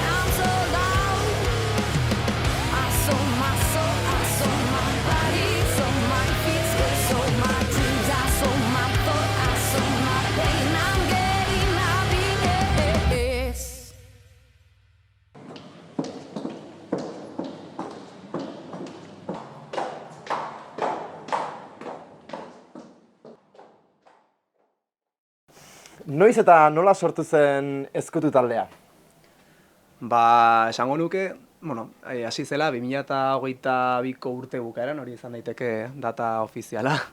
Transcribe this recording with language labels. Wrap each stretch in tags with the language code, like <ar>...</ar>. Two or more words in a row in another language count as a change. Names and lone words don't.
<en>I'm so loud. I saw my soul, I saw my body, saw my feet, I saw my dreams, I saw my foot, I saw my pain. I'm getting happiness.</en> <eu>Noiz eta nola sortu zen ezkutu taldea? Esango nuke, hasi zela 2022ko urte bukaeran, hori izan daiteke data ofiziala.</eu>